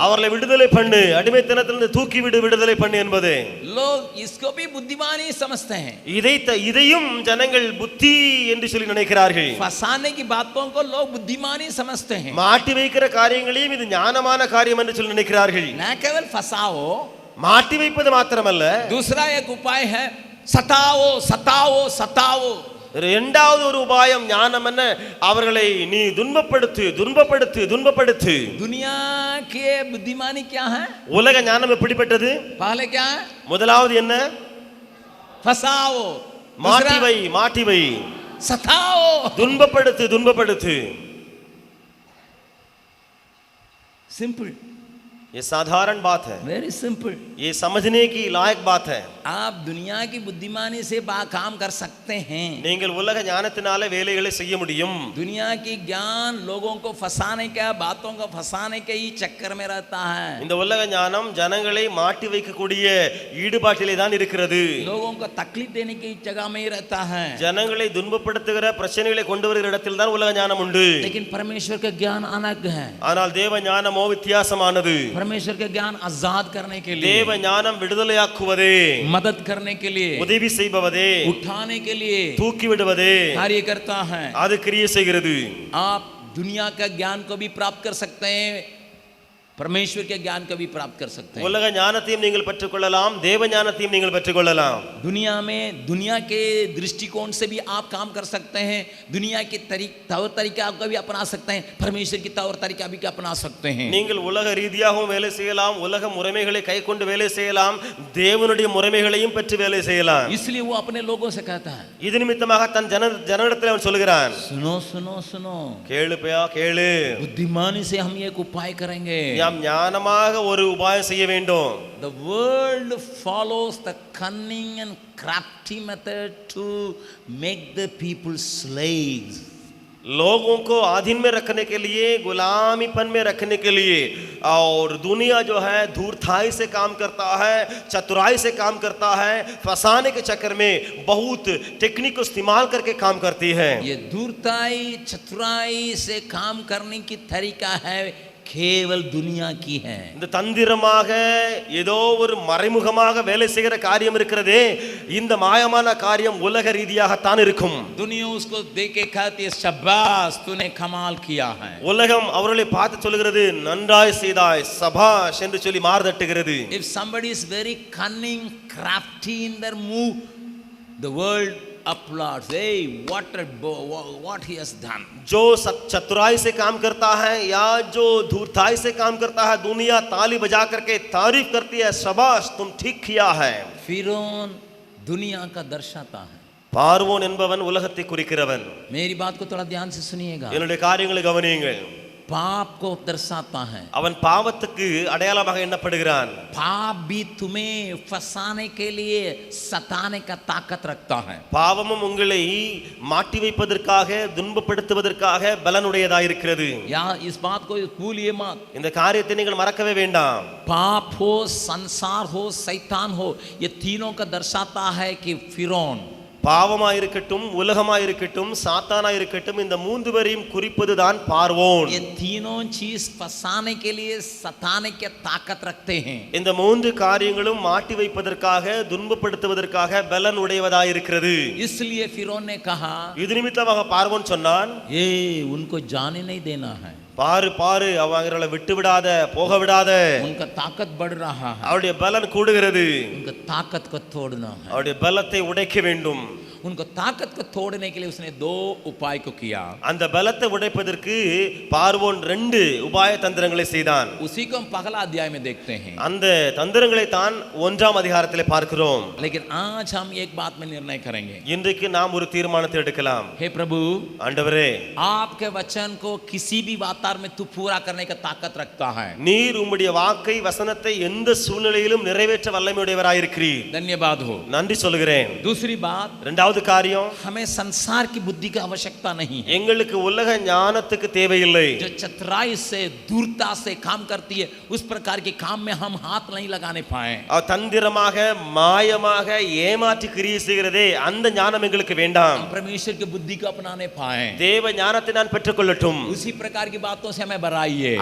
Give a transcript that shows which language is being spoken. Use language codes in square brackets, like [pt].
[ta] அவர்களை விடுதலை பண்ணு, அடிமைத்தனத்திலிருந்து தூக்கி விடு, விடுதலை பண்ணு என்பது. [hi] लोग इसको भी बुद्धिमानी समझते हैं. [ta] இதையும் ஜனங்கள் புத்தி என்று சொல்லி நினைக்கிறார்கள். [hi] फंसाने की बातों को लोग बुद्धिमानी समझते हैं. [ta] மாட்டி வைக்கிற காரியங்களையும் இது ஞானமான காரியம் என்று சொல்லி நினைக்கிறார்கள். [hi] न केवल फंसाओ, [ta] மாட்டி வைப்பது மாத்திரமல்ல, [hi] दूसरा एक उपाय है सताओ, सताओ, सताओ. [ta] இரண்டாவது ஒரு உபாயம் ஞானம் என்ன? அவர்களை நீ துன்பப்படுத்து, துன்பப்படுத்து, துன்பப்படுத்து. [hi] दुनिया के बुद्धिमानी क्या है? [ta] உலக ஞானம் எப்படிப்பட்டது? [hi] पहले क्या है? [ta] முதலாவது என்ன? [hi] फसाओ, [ta] மாட்டி வை, மாட்டி வை. [hi] सताओ, [ta] துன்பப்படுத்து, துன்பப்படுத்து. [en] Simple. [hi] ये साधारण बात है, [en] Very simple. [hi] ये समझने की लायक बात है. आप दुनिया की बुद्धिमानी से काम कर सकते हैं। [ta] நீங்கள் உலக ஞானத்தினாலே வேலைகளை செய்ய முடியும். [hi] दुनिया की ज्ञान लोगों को फंसाने का, बातों को फंसाने के ही चक्कर में रहता है। [ta] இந்த உலக ஞானம் ஜனங்களை மாட்டி வைக்கக்கூடிய ஈடுபாட்டிலே தான் இருக்கிறது. [hi] लोगों को तकलीफ देने की जगह में ही रहता है। [ta] ஜனங்களை துன்பப்படுத்துகிற பிரச்சனைகளை கொண்டு வருகிற இடத்தில் தான் உலக ஞானம் உண்டு. [hi] लेकिन परमेश्वर का ज्ञान अलग है। [ta] ஆனால் தேவ ஞானமோ வித்தியாசமானது. [hi] परमेश्वर का ज्ञान आजाद करने के लिए, [ta] தேவ ஞானம் விடுதலையாக்குவதே, [hi] मदद करने के लिए, [ta] உதவி செய்பவதே, [hi] उठाने के लिए [ta] தூக்கி விடுவதே [hi] कार्य करता है। [ta] அது கிரியை செய்கிறது. [hi] आप दुनिया का ज्ञान को भी प्राप्त कर सकते हैं, परमेश्वर के ज्ञान को भी प्राप्त कर सकते हैं। [ta] உலக ஞானத்தையும் நீங்கள் பெற்றுக்கொள்ளலாம், தேவ ஞானத்தையும் நீங்கள் பெற்றுக்கொள்ளலாம். [hi] दुनिया में दुनिया के दृष्टिकोण से भी आप काम कर सकते हैं, दुनिया के तौर तरीका को भी अपना सकते हैं, परमेश्वर की तौर तरीका भी अपना सकते हैं। [ta] நீங்கள் உலக ரீதியாகவும் வேலை செய்யலாம், உலக முறைமைகளை கைக்கொண்டு வேலை செய்யலாம், தேவனுடைய முறைமைகளையும் பெற்று வேலை செய்யலாம். [hi] इसलिए वो अपने लोगों से कहता है, [ta] இது நிமித்தமாக தன் ஜனத்திலே அவன் சொல்கிறான், [hi] सुनो सुनो सुनो, [ta] கேளு பையா கேளு, [hi] बुद्धिमानी से हम एक उपाय करेंगे। [ta] நாம் ஞானமாக ஒரு உபாயம் செய்ய வேண்டும். [en] The world follows the cunning and crafty method to make the people slaves. [hi] लोगों को अधीन में रखने के लिए, गुलामीपन में रखने के लिए, और दुनिया जो है धूर्ताई से काम करता है, चतुराई से काम करता है, फंसाने के चक्कर में बहुत टेक्निक को इस्तेमाल करके काम करती है. ये दूरताई चतुराई से काम करने की तरीका है केवल दुनिया की है। [ta] இந்த தந்திரமாக ஏதோ ஒரு மறைமுகமாக வேலை செய்கிற காரியம் இருக்கிறதே, இந்த மாயமான காரியம் உலக ரீதியாகத்தான் இருக்கும். [hi] दुनिया उसको देख के कहती है, शाबाश तूने कमाल किया है। [ta] உலகம் அவர்களை பார்த்து சொல்கிறது, நன்றாய் செய்தாய், சபாஷ் என்று சொல்லி மார்தட்டுகிறது. [en] If somebody is very cunning, crafty in their move, the world applauds. Hey, what he has done. [hi] जो चतुराई से काम करता है या जो धूर्ताई से काम करता है, दुनिया ताली बजा करके तारीफ करती है, शाबाश तुम ठीक किया है. फिरौन दुनिया का दर्शाता है। [ta] பார்வோன் என்பவன் உலகத்தை குறிக்கிறவன். [hi] मेरी बात को थोड़ा ध्यान से सुनिएगा। [ta] என்னுடைய காரியங்களை கவனியுங்கள். [hi] पाप को दर्शाता है। [ta] அவன் பாவத்துக்கு அடையாளமாக எண்ணப்படுகிறான். [hi] पाप भी तुम्हें फंसाने के लिए सताने का ताकत रखता है। [ta] பாவமும் உங்களை மாட்டி வைப்பதற்காக, துன்பப்படுத்துவதற்காக பலனுடையதாக இருக்கிறது. [hi] या इस बात को भूलिए मत। [ta] இந்த காரியத்தை நீங்கள் மறக்கவே வேண்டாம். [hi] पाप हो, संसार हो, शैतान हो, ये तीनों का दर्शाता है कि फिरौन, [ta] பாவமாயிருக்கட்டும், உலகமாயிருக்கட்டும், சாத்தானாயிருக்கட்டும், இந்த மூன்று பேரையும் குறிப்பதுதான் பார்வோன். [hi] ये तीनों चीज फंसाने के लिए सताने के ताकत रखते हैं। [ta] இந்த மூன்று காரியங்களும் மாட்டி வைப்பதற்காக, துன்பப்படுத்துவதற்காக பலன் உடையவதாயிருக்கிறது. [hi] इसलिए फिरौन ने कहा, [ta] இது நிமித்தமாக பார்வோன் சொன்னான், [hi] ये उनको जाने नहीं देना है, [ta] பாரு பாரு, அவங்களை விட்டு விடாத, போக விடாத. [hi] उनका ताकत बढ़ रहा है, [ta] அவருடைய பலன் கூடுகிறது. [hi] उनका ताकत को तोड़ना है। [ta] அவருடைய பலத்தை உடைக்க வேண்டும். [hi] उनको ताकत को तोड़ने के लिए उसने दो उपाय को किया। [ta] அந்த பலத்தை உடைப்பதற்கு பார்வோன் ரெண்டு உபாய தந்திரங்களை செய்தான். [hi] उसी को हम पहला अध्याय में देखते हैं। [ta] அந்த தந்திரங்களை தான் 1ஆம் அதிகாரத்திலே பார்க்கிறோம். [hi] लेकिन आज हम एक बात में निर्णय करेंगे। [ta] இன்றைக்கு நாம் ஒரு தீர்மானத்தை எடுக்கலாம். [hi] हे प्रभु, [ta] ஆண்டவரே, [hi] आपके वचन को किसी भी वातावरण में तू पूरा करने का ताकत रखता है। [ta] நீர் உம்முடைய வாக்கை, வசனத்தை எந்த சூழ்நிலையிலும் நிறைவேற்ற வல்லமையுடையவராயிருக்கிறீர். [hi] धन्यवाद हो। [ta] நன்றி சொல்கிறேன். [hi] दूसरी बात, [ta] இரண்டாவது காரியம், [hi] हमें संसार की बुद्धि की आवश्यकता नहीं है। [ta] எங்களுக்கு உலக ஞானத்துக்கு தேவையில்லை. [hi] जो चतुराई से, दूरता से काम करती है, उस प्रकार के काम में हम हाथ नहीं लगाने पाए। [ta] தந்திரமாக, மாயமாக, ஏமாற்றி கிரியை செய்கிறதே, அந்த ஞானம் எங்களுக்கு வேண்டாம். [hi] हम परमेश्वर की बुद्धि को अपनाने पाए। [ta] தேவ ஞானத்தை நான் பெற்றுக்கொள்ளட்டும். [hi] उसी प्रकार की बातों से हमें भराइए।